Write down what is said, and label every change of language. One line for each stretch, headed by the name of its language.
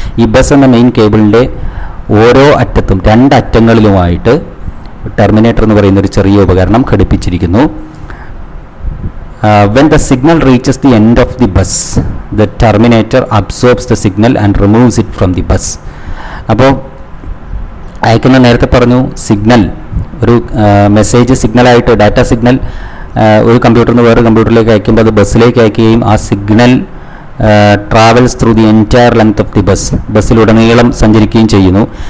Malayalam: ഈ ബസ് എന്ന മെയിൻ കേബിളിൻ്റെ ഓരോ അറ്റത്തും രണ്ടറ്റങ്ങളിലുമായിട്ട് ടെർമിനേറ്റർ എന്ന് പറയുന്ന ഒരു ചെറിയ ഉപകരണം ഘടിപ്പിച്ചിരിക്കുന്നു.
English: When the signal reaches the end of the bus, the terminator absorbs the signal and removes it from the bus.
Malayalam: അപ്പോൾ അയക്കുന്ന നേരത്തെ പറഞ്ഞു സിഗ്നൽ ഒരു മെസ്സേജ് സിഗ്നലായിട്ട് ഡാറ്റ സിഗ്നൽ ഒരു കമ്പ്യൂട്ടറിൽ നിന്ന് വേറെ കമ്പ്യൂട്ടറിലേക്ക് അയക്കുമ്പോൾ അത് ബസ്സിലേക്ക് അയക്കുകയും ആ signal
English: travels through the entire length of the
Malayalam: ബസ്സിലുടനീളം സഞ്ചരിക്കുകയും ചെയ്യുന്നു.